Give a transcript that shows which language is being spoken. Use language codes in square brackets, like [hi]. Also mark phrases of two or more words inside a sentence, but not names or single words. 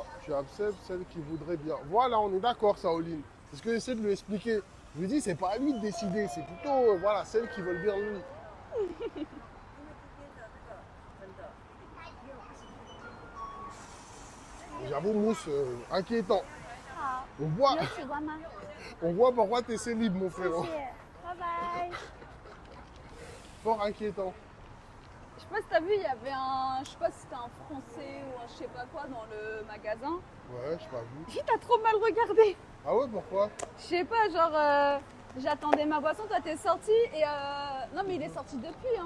[fr] Tu acceptes celle qui voudrait bien. Voilà, on est d'accord, Saoline. C'est ce que j'essaie de lui expliquer. Je lui dis, c'est pas à lui de décider, c'est plutôt voilà, celles qui veulent bien de lui. J'avoue, Mousse, inquiétant. [zh] 好， 有喜欢吗？ [fr] On voit pourquoi t'es célib, mon [zh] 谢 [fr] frérot. [zh] 谢，拜拜。 [fr] Fort inquiétant. Je sais pas si t'as vu, il y avait un, je sais pas si c'était un français ou un je sais pas quoi dans le magasin. Ouais, j'ai pas vu. Puis t'as trop mal regardé. Ah ouais, pourquoi? Je sais pas, genre j'attendais ma boisson, toi t'es sorti et non mais il est sorti depuis hein.